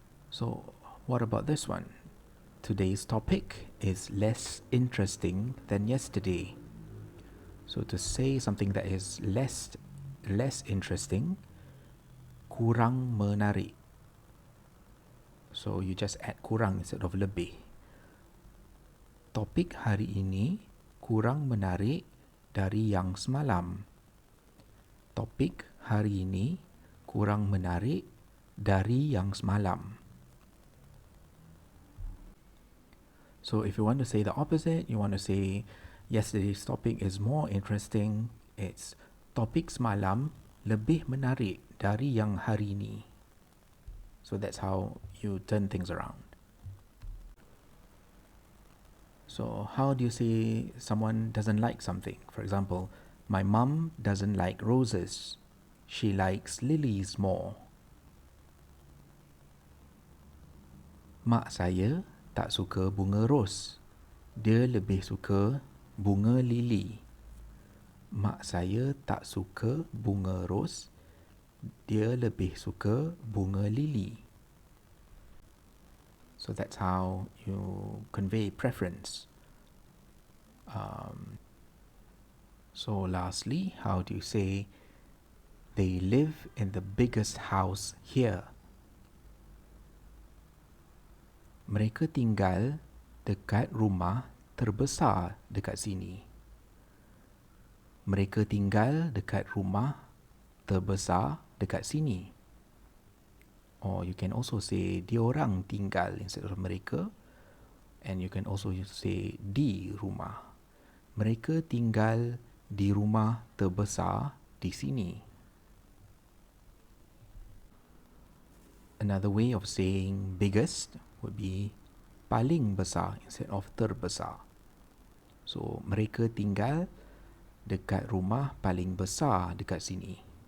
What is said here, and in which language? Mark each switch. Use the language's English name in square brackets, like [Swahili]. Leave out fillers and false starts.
[English] So, what about this one? Today's topic is less interesting than yesterday. So to say something that is less interesting, [Malay] kurang menarik. [English] So you just add kurang instead of lebih. [Malay] Topik hari ini kurang menarik dari yang semalam. Topik hari ini kurang menarik dari yang semalam. [English] So if you want to say the opposite, you want to say yesterday's topic is more interesting. [Malay] It's topik semalam lebih menarik dari yang hari ini. [English] So that's how you turn things around. So how do you say someone doesn't like something? For example, my mum doesn't like roses. She likes lilies more. [Malay] Mak saya tak suka bunga ros. Dia lebih suka bunga lili. Mak saya tak suka bunga ros. Dia lebih suka bunga lili. [English] So that's how you convey preference. So lastly, how do you say they live in the biggest house here? [Malay] Mereka tinggal dekat rumah terbesar dekat sini. Mereka tinggal dekat rumah terbesar dekat sini. [English] Or you can also say diorang tinggal instead of mereka. And you can also say di rumah. [Malay] Mereka tinggal di rumah terbesar di sini. [English] Another way of saying biggest would be [Malay] paling besar [English] instead of terbesar. [Malay] So mereka tinggal dekat rumah paling besar dekat sini.